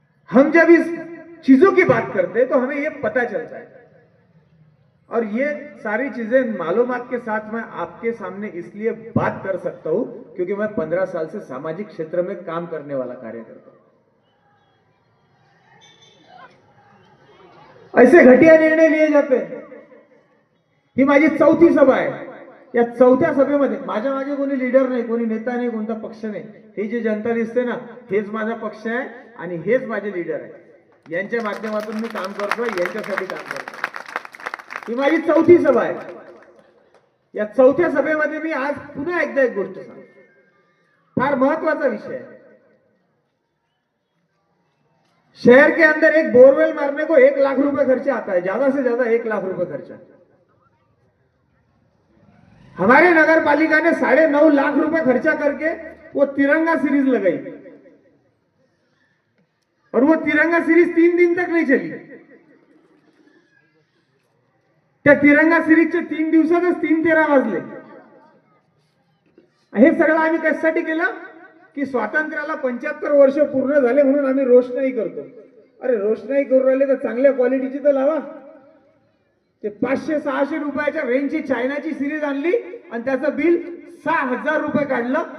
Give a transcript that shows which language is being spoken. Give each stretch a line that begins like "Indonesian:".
Hindi: हम जब इस चीजों की बात करते हैं तो हमें ये पता चलता है और ये सारी चीजें मालूमात के साथ मैं आपके सामने इसलिए बात कर सकता हूं क्योंकि मैं 15 साल से सामाजिक क्षेत्र में काम करने वाला कार्यकर्ता हूं. ऐसे घटिया निर्णय लिए जाते हैं.
Marathi: ही माझी 4थी सभा आहे. या 4थ्या सभेमध्ये माझ्या मागे कोणी लीडर नाही, कोणी नेता नाही, कोणता पक्ष नाही. हे जे जनता दिसते ना, हेच माझा पक्ष आहे आणि हेच माझे लीडर आहे. यांच्या माध्यमातून मी काम करतोय, यांच्यासाठी काम करतोय. ही माझी 4थी सभा आहे. या 4थ्या सभेमध्ये मी आज पुन्हा एकदा एक गोष्ट सांगतो. फार महत्वाचा विषय है.
Hindi: शहर के अंदर एक बोरवेल मारने को 1 लाख रुपए खर्चा आता है, ज्यादा से ज्यादा 1 लाख रुपए खर्चा. हमारे नगर पालिका ने 9.5 लाख रुपए खर्चा करके वो तिरंगा सीरीज लगाई और वो तिरंगा सीरीज 3 दिन तक नहीं चली.
Marathi: त्या तिरंगा सीरीजचे 3 दिवसातच 3:13 वाजले. हे सगळं आम्ही कशासाठी केलं की स्वातंत्र्याला 75 वर्ष पूर्ण झाले म्हणून आम्ही रोषणाई करतो. अरे रोषणाई करू राहिले तर चांगल्या क्वालिटीची तर लावा. ते 500-600 रुपयाच्या रेंजची चायनाची सिरीज आणली आणि त्याचं बिल 6,000 रुपये काढलं.